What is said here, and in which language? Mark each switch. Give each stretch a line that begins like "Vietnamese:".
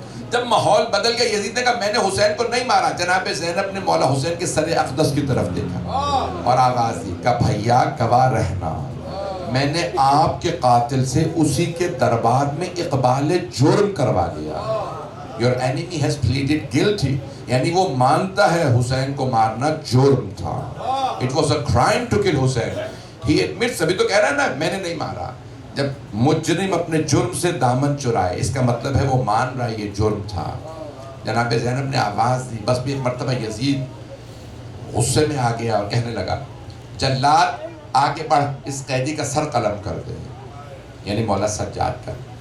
Urdu: جب ماحول بدل گیا, یزید نے کہا میں نے حسین کو نہیں مارا. جناب زینب نے مولا حسین کے سر اقدس کی طرف دیکھا اور آواز دی, کہا بھیا گواہ رہنا, میں نے آپ کے قاتل سے اسی کے دربار میں اقبال جرم کروا لیا.
English: Your enemy has pleaded guilty,
Urdu: یعنی وہ مانتا ہے حسین کو مارنا جرم تھا.
English: It was a crime to kill Hussein. He admits,
Urdu: ابھی تو کہہ رہا ہے نا میں نے نہیں مارا. جب مجرم اپنے جرم سے دامن چرائے, اس کا مطلب ہے وہ مان رہا ہے یہ جرم تھا. جناب زینب نے آواز دی. بس بھی ایک مرتبہ یزید غصے میں آ گیا اور کہنے لگا جلاد آگے بڑھ, اس قیدی کا سر قلم کر دے, یعنی مولا سجاد کا.